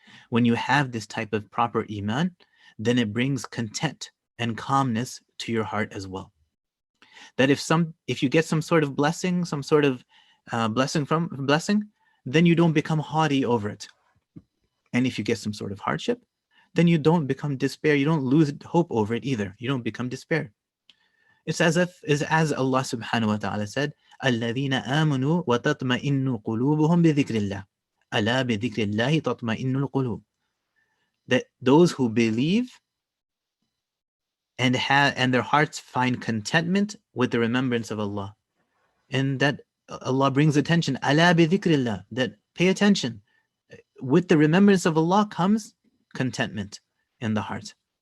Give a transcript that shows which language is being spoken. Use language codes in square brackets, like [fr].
[en] When you have this type of proper iman, then it brings content and calmness to your heart as well. That if you get some sort of blessing, some sort of blessing, then you don't become haughty over it. And if you get some sort of hardship, then you don't become despair. You don't lose hope over it either. You don't become despair. It's as Allah subhanahu wa ta'ala said, [ar] الَّذِينَ آمَنُوا وَتَطْمَئِنُّ قُلُوبُهُم بِذِكْرِ اللَّهِ أَلَا بِذِكْرِ اللَّهِ تَطْمَئِنُّ الْقُلُوبُ. [en] That those who believe and their hearts find contentment with the remembrance of Allah, and that Allah brings attention. [ar] أَلَا بِذِكْرِ اللَّهِ. [en] That pay attention. With the remembrance of Allah comes contentment in the heart.